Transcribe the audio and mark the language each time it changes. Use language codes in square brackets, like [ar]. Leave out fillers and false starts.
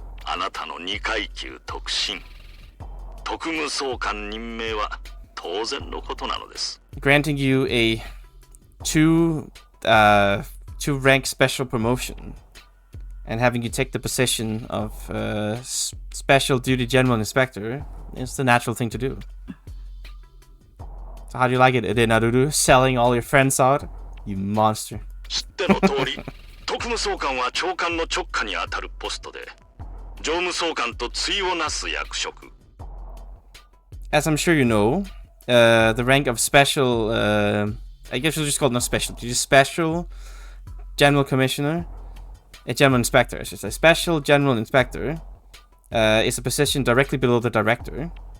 [ja] あなたの2階級特進、特務総監任命は当然のことなのです。 [en] Granting you a two rank special promotion and having you take the position of Special Duty General Inspector is the natural thing to do. So how do you like it, Naruru? Selling all your friends out? You monster. [ja] 知っての通り、特務総監は長官の直下にあたるポストで、常務総監と対をなす役職。 [en] As I'm sure you know, the rank of Special, I guess we'll just call it not Special, just Special General Commissioner, a General Inspector, I should say. Special General Inspector is a position directly below the Director.